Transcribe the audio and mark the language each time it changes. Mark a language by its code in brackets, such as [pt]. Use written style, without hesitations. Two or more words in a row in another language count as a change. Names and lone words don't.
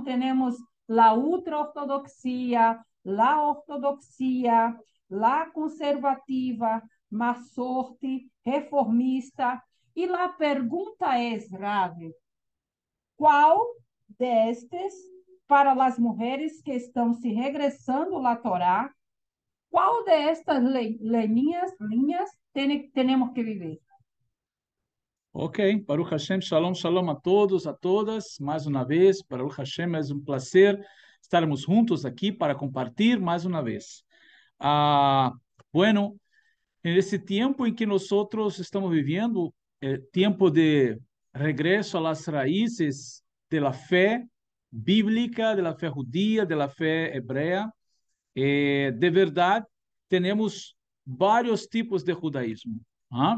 [pt] Temos a ultra-ortodoxia, a ortodoxia, a conservativa, masorte, reformista. E a pergunta é, Rav, qual destes, para as mulheres que estão se regressando à Torá, qual destas linhas temos que viver? Ok, [he] ברוך השם, שלום, שלום [pt] a todos, a todas, mais uma vez, [he] ברוך השם, [pt] é um prazer estarmos juntos aqui para compartilhar mais uma vez. Bueno, nesse tempo em que nós estamos vivendo, tempo de regresso às raízes da fé bíblica, da fé judia, da fé hebreia, de verdade, temos vários tipos de judaísmo, ¿ah?